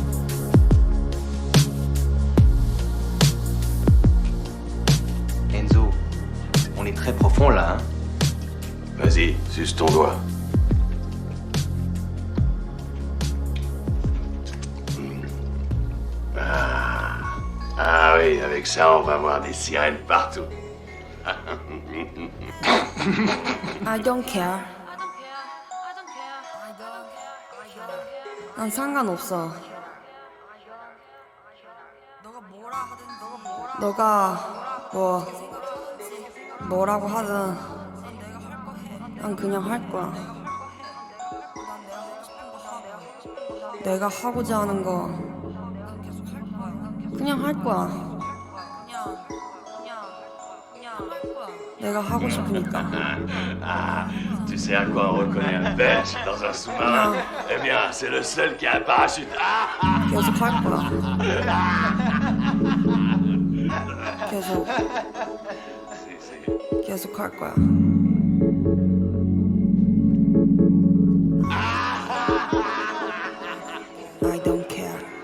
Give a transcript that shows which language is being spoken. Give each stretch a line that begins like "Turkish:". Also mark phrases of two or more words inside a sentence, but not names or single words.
French: Enzo, on est très profond là, hein. Vas-y, suce ton doigt. Ah oui, avec ça, on va voir des sirènes partout.
English: I don't care.
Korean: 난 상관없어. 너가 뭐라고 하든 난 그냥 할 거야. 내가 하고자 하는 거 그냥 할 거야. 내가 하고 싶으니까.
French: Ah, tu sais à quoi on reconnaît un belge dans un sous-marin? Eh bien, c'est le seul qui a un parachute.
Korean: 계속 할 거야. 계속 할 거야.
English: I don't care.